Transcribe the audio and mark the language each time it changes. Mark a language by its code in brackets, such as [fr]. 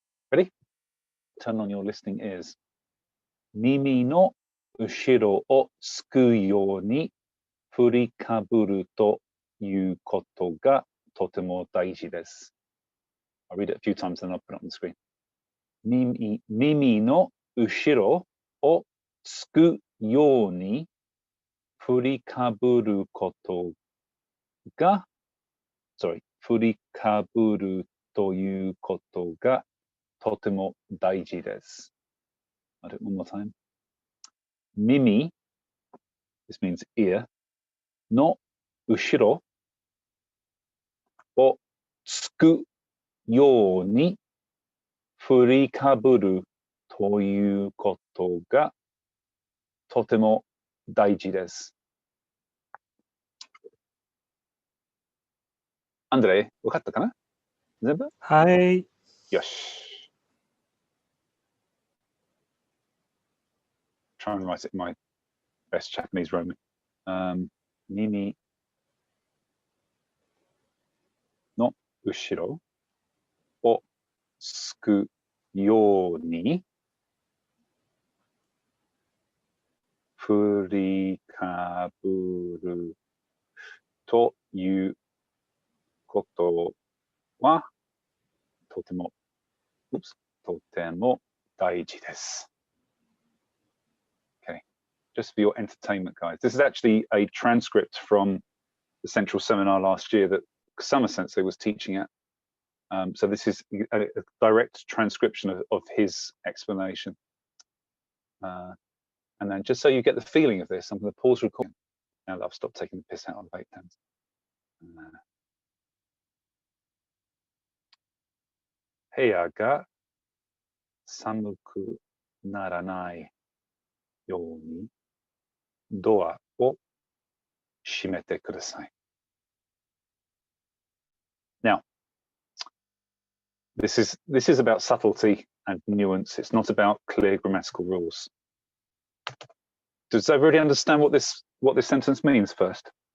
[en] Ready? Turn on your listening ears. [ja] Mimi no ushiro o tsuku you ni furikaburu toいうことがとても大事です。 [en] I'll read it a few times and I'll put it on the screen. [ja] 耳の後ろをつくように振りかぶることが、振りかぶるということがとても大事です。 [en] I'll do it one more time. [ja] 耳, [en] this means ear, [ja] の後ろをつくように振りかぶるということがとても大事です。アンドレ、分かったかな？全部？はい。よし。 [en] Try and write it in my best Japanese Roman. [ja] 耳の後ろをつくように振りかぶるということはとても大事です。 [en] Okay, just for your entertainment, guys. This is actually a transcript from the Central Seminar last year that Kusama Sensei was teaching at. So this is a direct transcription of his explanation. And then just so you get the feeling of this, I'm going to pause recording now that I've stopped taking the piss out of vape pens. [ja] 部屋が寒くならないようにドアを閉めてください。 [en] Now, this is about subtlety and nuance. It's not about clear grammatical rules. Does everybody understand what this sentence means first?